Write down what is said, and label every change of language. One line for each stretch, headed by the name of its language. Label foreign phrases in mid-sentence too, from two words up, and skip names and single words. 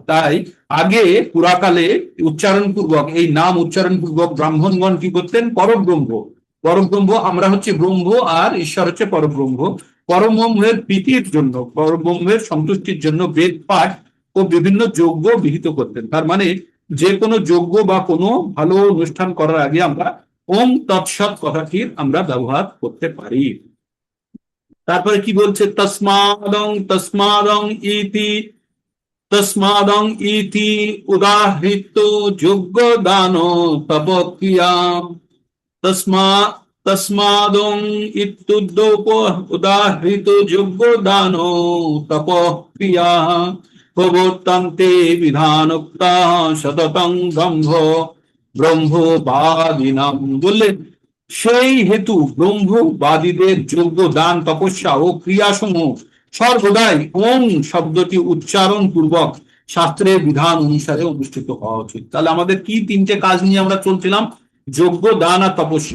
Bangla: তাই আগে পুরাকালে উচ্চারণ পূর্বক এই নাম উচ্চারণ পূর্বক ব্রাহ্মণগণ কি করতেন, পরব্রহ্ম, পরব্রহ্ম আমরা হচ্ছে ব্রহ্ম আর ঈশ্বর হচ্ছে পরব্রহ্ম, পরব্রহ্মের প্রীতির জন্য, পরব্রহ্মের সন্তুষ্টির জন্য বেদ পাঠ ও বিভিন্ন যজ্ঞ বিহিত করতেন। তার মানে যে কোনো যজ্ঞ বা কোনো ভালো অনুষ্ঠান করার আগে আমরা
Sanskrit: ওং তৎসৎ
Bangla: কথাটির আমরা ব্যবহার করতে পারি। তারপরে কি বলছে,
Sanskrit: তস্মাদং ইতি উদাহৃত যজ্ঞ দান তপক্রিয়া। তস্মাদং ইত্যুদ্যোপ উদাহৃত যজ্ঞ দান তপক্রিয়া প্রবর্তন্তে বিধানোক্তা সততং ব্রহ্মবাদিনাম।
Bangla: বললেন সেই হেতু ব্রহ্মবাদীদের যজ্ঞ দান তপস্যা ও ক্রিয়াসমূহ সর্বদাই ওং শব্দটি উচ্চারণ পূর্বক শাস্ত্রের বিধান অনুসারে অনুষ্ঠিত হওয়া উচিত। তাহলে আমাদের কি তিনটে কাজ নিয়ে আমরা চলছিলাম, যজ্ঞ দান আর তপস্যা।